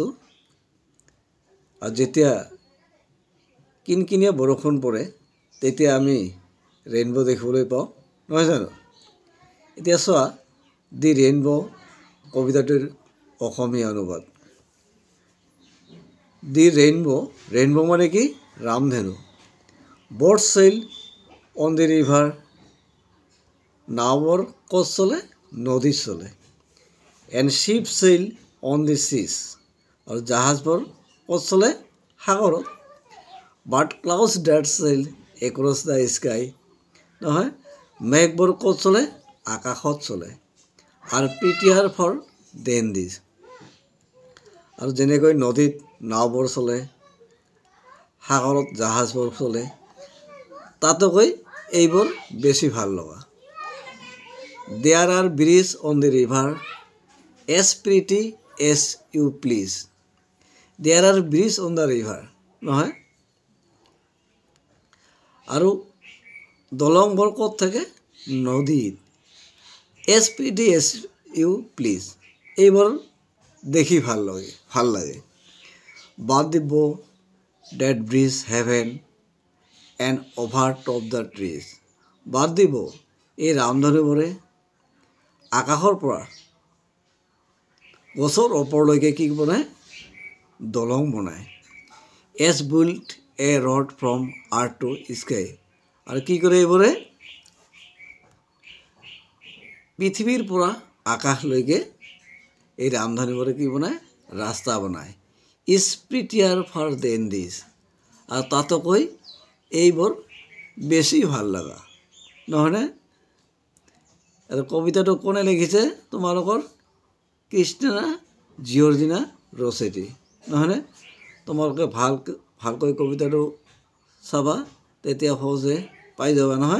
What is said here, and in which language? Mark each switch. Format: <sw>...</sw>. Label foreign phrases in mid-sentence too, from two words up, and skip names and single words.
<as>আৰু যেতিয়া কিনকিনীয়া বৰষুণ পৰে তেতিয়া আমি ৰেইনবো দেখিবলৈ পাওঁ, নহয় জানো? এতিয়া চোৱা, দি ৰেইনবো কবিতাটোৰ অসমীয়া অনুবাদ। দি ৰেইনবো, ৰেইনবো মানে কি? ৰামধেনু।</as> <en>boats sail on the river,</en> <as>নাওবোৰ ক'ত চলে? নদীত চলে।</as> <en>and ships sail on the seas,</en> <as>আৰু জাহাজবোৰ ক'ত চলে? সাগৰত।</as> <en>but clouds that sail across the sky,</en> <as>নহয়, মেঘবোৰ ক'ত চলে? আকাশত চলে। আৰু</as> <en>prettier far than this,</en> <as>আৰু যেনেকৈ নদীত নাওবোৰ চলে, সাগৰত জাহাজবোৰ চলে, তাতকৈ এইবোৰ বেছি ভাল লগা।</as> <en>There are bridges on the river as pretty as you please. There are bridges on the river,</en> <as>নহয়, আৰু দলংবোৰ ক'ত থাকে?</as> <en>নদীত। as pretty as you please,</en> <as>এইবোৰ দেখি ভাল লাগে।</as> <en>but the bow that bridges heaven and overtop the trees, but the bow,</en> <as>এই ৰামধনুবোৰে আকাশৰ পৰা গছৰ ওপৰলৈকে কি বনায়? দলং বনায়।</as> <en>as built a road from earth to sky,</en> <as>আৰু কি কৰে এইবোৰে? পৃথিৱীৰ পৰা আকাশলৈকে এই ৰামধনুবোৰে কি বনায়? ৰাস্তা বনায়।</as> <en>is prettier far than this,</en> <as>আৰু তাতকৈ এইবোৰ বেছি ভাল লগা, নহয়নে? আৰু কবিতাটো কোনে লিখিছে? তোমালোকৰ ক্ৰিষ্টিনা জিঅৰ্জিনা ৰছেটি, নহয়নে? তোমালোকে ভালকৈ কবিতাটো চাবা, তেতিয়া সহজে পাই যাবা, নহয়?</as>